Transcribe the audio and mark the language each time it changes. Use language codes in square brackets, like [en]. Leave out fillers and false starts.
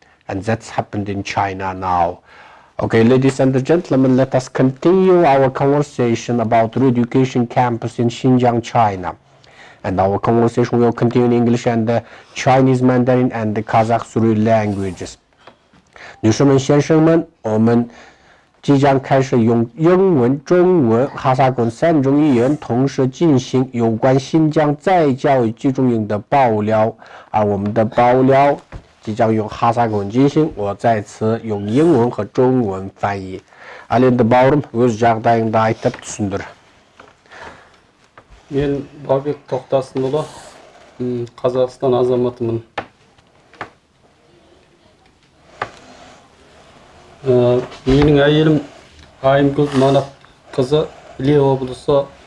[en] And that's happened in China now. Okay, ladies and gentlemen, let us continue our conversation about re-education campus in Xinjiang, China. And our conversation will continue in English and Chinese Mandarin and the Kazakh three languages. [zh] 女士们、先生们，我们即将开始用英文、中文、哈萨克三种语言同时进行有关新疆再教育集中营的爆料，而我们的爆料即将用哈萨克文进行，我在此用英文和中文翻译。 [kk] Ал енді бауырым, өз жағдайыңды айтып түсіндір. Мен Бабек Тоқтасынұлы, Қазақстан азаматымын. Менің әйелім Айымгүл Манап қызы Іле облысы